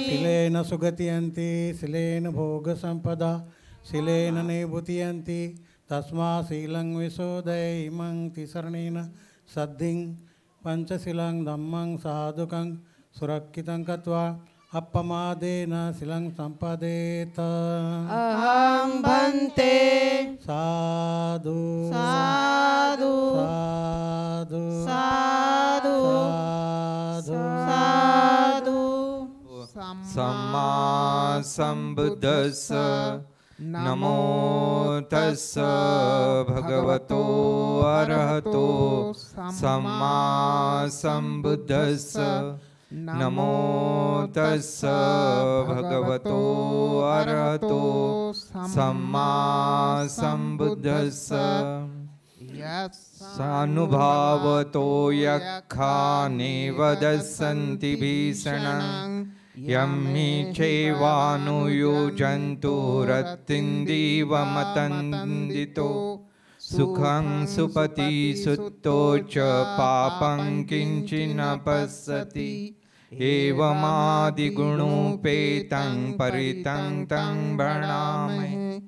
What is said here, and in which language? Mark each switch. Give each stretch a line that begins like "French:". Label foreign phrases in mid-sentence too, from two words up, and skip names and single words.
Pali: शिलेन सुगतियन्ति शिलेन भोगसम्पदा शिलेन निभूतियन्ति तस्मा शीलं विशोदय इमं तिसरणेन सद्धिं पंचशीलं धम्मं साधुकं सुरक्षितं कृत्वा अपमादेन शिलं सम्पदेत. अहं भन्ते साधु साधु साधु साधु साधु. साधु. सम्मा संबुद्धस्स. नमो तस्स भगवतो अरहतो सम्मा संबुद्धस्स. नमो तस्स भगवतो अरहतो सम्मा संबुद्धस्स. सानुभावतो यक्षाने वदस्सन्ति भीषणं यं हि चैवानुयुजन्तु रत्तिन्दीवमतन्दितो सुखं सुपति सुतो च पापं किञ्चिन्न पश्यति एवमादिगुणोपेतं परितं तं भणामहे